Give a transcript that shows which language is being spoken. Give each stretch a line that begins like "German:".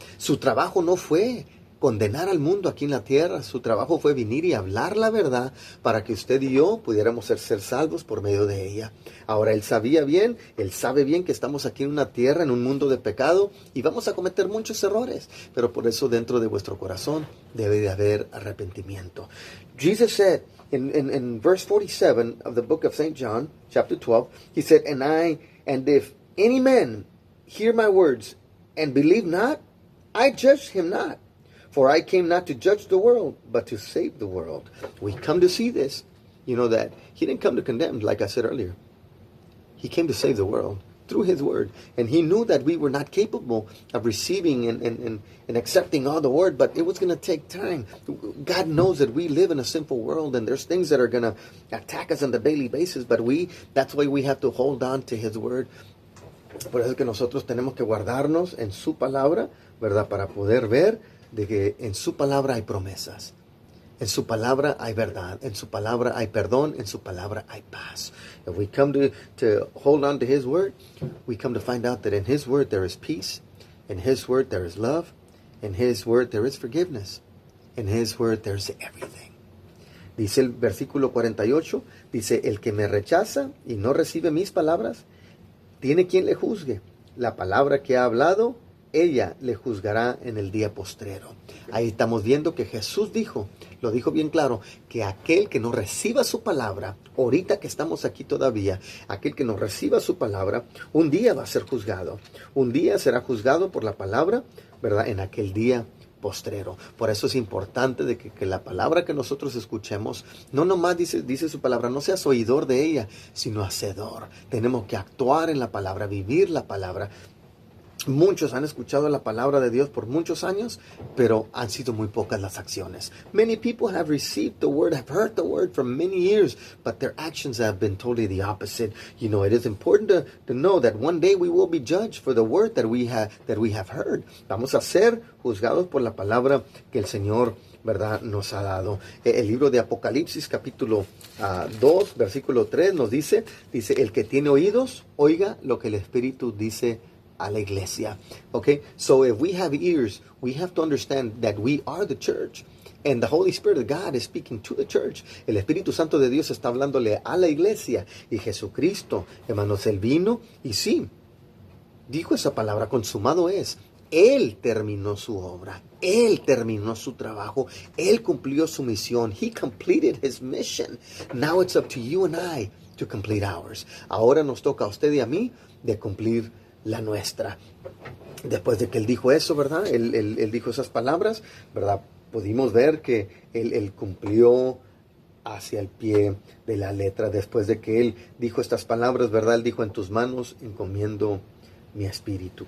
Spanish: Su trabajo no fue condenar al mundo aquí en la tierra, su trabajo fue venir y hablar la verdad para que usted y yo pudiéramos ser salvos por medio de ella. Ahora, Él sabe bien que estamos aquí en una tierra, en un mundo de pecado y vamos a cometer muchos errores, pero por eso dentro de vuestro corazón debe de haber arrepentimiento.
English: Jesus said in verse 47 of the book of St. John, chapter 12, He said, and if any man hear my words and believe not, I judge him not. For I came not to judge the world, but to save the world. We come to see this, that He didn't come to condemn, like I said earlier. He came to save the world through His word. And He knew that we were not capable of receiving and accepting all the word, but it was going to take time. God knows that we live in a sinful world, and there's things that are going to attack us on a daily basis, but that's why we have to hold on to His word.
Spanish: Por eso es que nosotros tenemos que guardarnos en su palabra, ¿verdad? Para poder ver de que en su palabra hay promesas, en su palabra hay verdad, en su palabra hay perdón, en su palabra hay paz.
English: If we come to hold on to His word, we come to find out that in His word there is peace, in His word there is love, in His word there is forgiveness, in His word there is everything.
Spanish: Dice el versículo 48, dice, el que me rechaza y no recibe mis palabras, tiene quien le juzgue. La palabra que ha hablado, ella le juzgará en el día postrero. Ahí estamos viendo que Jesús lo dijo bien claro, que aquel que no reciba su palabra, ahorita que estamos aquí todavía, aquel que no reciba su palabra, un día va a ser juzgado. Un día será juzgado por la palabra, ¿verdad? En aquel día postrero. Por eso es importante de que la palabra que nosotros escuchemos, no nomás dice su palabra, no seas oidor de ella, sino hacedor. Tenemos que actuar en la palabra, vivir la palabra. Muchos han escuchado la palabra de Dios por muchos años, pero han sido muy pocas las acciones.
English: Many people have received the word, have heard the word for many years, but their actions have been totally the opposite. It is important to know that one day we will be judged for the word that we have heard.
Spanish: Vamos a ser juzgados por la palabra que el Señor, ¿verdad?, nos ha dado. El libro de Apocalipsis, capítulo 2, versículo 3, nos dice, el que tiene oídos, oiga lo que el Espíritu dice a la iglesia.
English: Okay, so if we have ears, we have to understand that we are the church, and the Holy Spirit of God is speaking to the church.
Spanish: El Espíritu Santo de Dios está hablándole a la iglesia, y Jesucristo, hermanos, Él vino y sí, dijo esa palabra, consumado es. Él terminó su obra, Él terminó su trabajo, Él cumplió su misión.
English: He completed His mission. Now it's up to you and I to complete ours.
Spanish: Ahora nos toca a usted y a mí de cumplir la nuestra. Después de que Él dijo eso, ¿verdad? Él dijo esas palabras, ¿verdad? Pudimos ver que Él cumplió hacia el pie de la letra. Después de que Él dijo estas palabras, ¿verdad? Él dijo, en tus manos encomiendo mi espíritu.